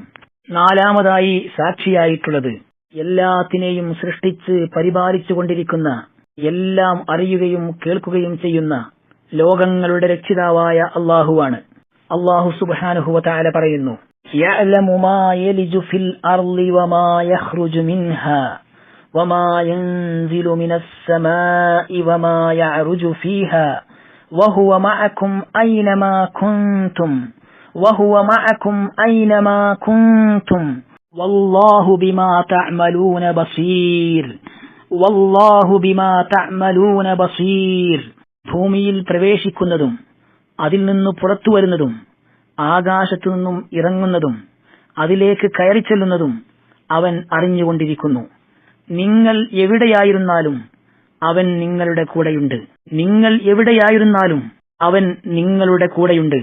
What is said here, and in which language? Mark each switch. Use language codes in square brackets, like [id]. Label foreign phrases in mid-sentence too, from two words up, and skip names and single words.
[ml] നാലാമതായി സാക്ഷിയായിട്ടുള്ളത് എല്ലാത്തിനെയും സൃഷ്ടിച്ച് പരിപാലിച്ചു കൊണ്ടിരിക്കുന്ന, എല്ലാം അറിയുകയും കേൾക്കുകയും ചെയ്യുന്ന ലോകങ്ങളുടെ രക്ഷിതാവായ അള്ളാഹുവാണ്. [ar] അള്ളാഹു سبحانه وتعالى പറയുന്നു, يعلم ما يلج في الأرض وما يخرج منها وما ينزل من السماء وما يعرج فيها وهو معكم أينما كنتم وهو معكم أينما كنتم والله بما تعملون بصير والله بما تعملون بصير. [ml] ഭൂമിയിൽ പ്രവേശിക്കുന്നതും അതിൽ നിന്ന് പുറത്തു വരുന്നതും ആകാശത്തു നിന്നും ഇറങ്ങുന്നതും അതിലേക്ക് കയറി ചെല്ലുന്നതും അവൻ അറിഞ്ഞുകൊണ്ടിരിക്കുന്നു. നിങ്ങൾ എവിടെയായിരുന്നാലും അവൻ നിങ്ങളുടെ കൂടെയുണ്ട്. നിങ്ങൾ എവിടെയായിരുന്നാലും അവൻ നിങ്ങളുടെ കൂടെയുണ്ട്.